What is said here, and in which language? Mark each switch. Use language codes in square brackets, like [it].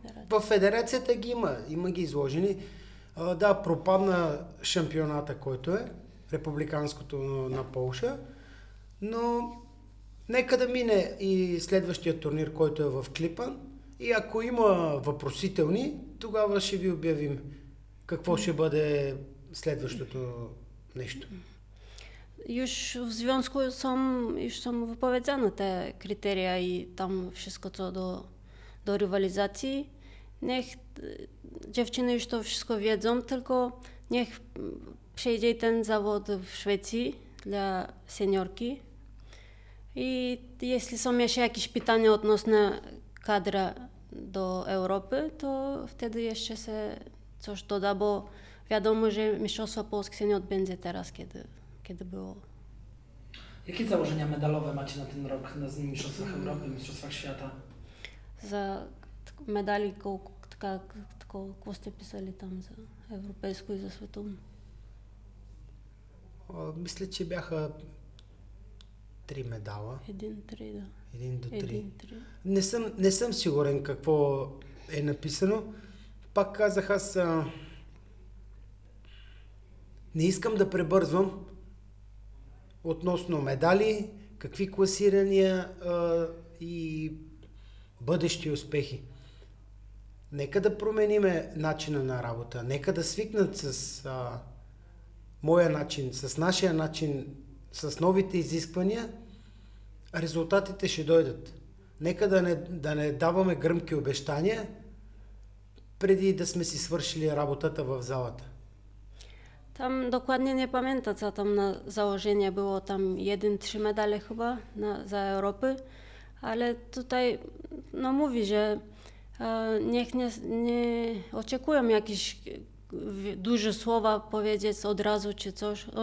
[bg] В федерацията ги има ги изложени. Да, пропадна шампионата, който е републиканското на Полша, но нека да мине и следващия турнир, който е в Клипан, и ако има въпросителни, тогава ще ви обявим какво ще бъде следващото нещо. [pl] Już w związku są wypowiedziane te kryteria i tam wszystko co do rywalizacji. Niech dziewczyny już to wszystko wiedzą, tylko niech przejdzie ten zawód w Szwecji dla seniorki. I jeśli są jeszcze jakieś pytania odnośnie kadra do Europy, to wtedy jeszcze się coś doda, bo wiadomo, że Mistrzostwa Polskie się nie odbędzie teraz, kiedy było. Jakie założenia medalowe macie na ten rok na Mistrzostwach Europy, Mistrzostwach Świata? [bg] За медали, какво сте писали там за европейско и за световно? Мисля, че бяха 3 медала. 1-3, да. 1 до 3. 1-3. Не съм сигурен какво е написано. Пак казах, аз не искам да пребързвам относно медали, какви класирания и бъдещи успехи. Нека да промениме начина на работа, нека да свикнат с моя начин, с нашия начин, с новите изисквания, резултатите ще дойдат. Нека да не даваме гръмки обещания, преди да сме си свършили работата в залата. [pl] Tam dokładnie nie pamiętam, co tam na założenie było, tam 1-3 medale chyba za Europy, ale tutaj no mówi, że niech nie oczekują jakieś duże słowa powiedzieć od razu czy coś.